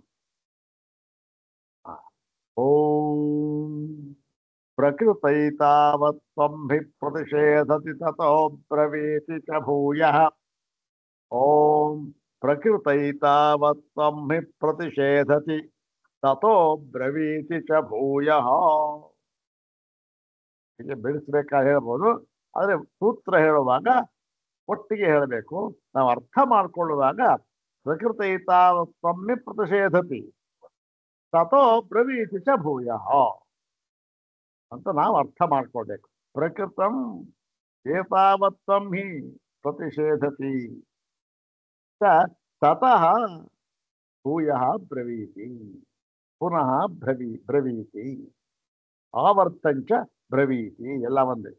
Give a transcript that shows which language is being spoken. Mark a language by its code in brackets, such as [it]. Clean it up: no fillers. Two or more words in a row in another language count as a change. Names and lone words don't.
[sa] ಓಂ ಪ್ರಕೃತೈತಾವತ್ವಂ ಹಿ ಪ್ರತಿಷೇಧತಿ ತತೋ ಬ್ರವೀತಿ ಚ ಭೂಯಃ ಓಂ ಪ್ರಕೃತೈತಾವತ್ವಂ ಹಿ ಪ್ರತಿಷೇಧತಿ ತತೋ ಬ್ರವೀತಿ ಚ ಭೂಯಃ. [kn] ಹೀಗೆ ಬಿಡಿಸ್ಬೇಕಾಗಿ ಹೇಳ್ಬೋದು, ಆದರೆ ಸೂತ್ರ ಹೇಳುವಾಗ ಒಟ್ಟಿಗೆ ಹೇಳಬೇಕು. ನಾವು ಅರ್ಥ ಮಾಡ್ಕೊಳ್ಳುವಾಗ [sa] ಪ್ರಕೃತೈತಾವತ್ವಂ ಹಿ ಪ್ರತಿಷೇಧತಿ ತತೋ ಬ್ರವೀತಿ ಚ ಭೂಯಃ [kn] ಅಂತ ನಾವು ಅರ್ಥ ಮಾಡ್ಕೊಳ್ಬೇಕು. [sa] ಪ್ರಕೃತಂ ಏತಾವತ್ವಂ ಹಿ ಪ್ರತಿಷೇಧತಿ ತತಃ ಭೂಯಃ ಬ್ರವೀತಿ ಪುನಃ ಬ್ರವೀತಿ ಆವರ್ತಂಚ ಬ್ರವೀತಿ [kn] ಎಲ್ಲ ಒಂದೇ.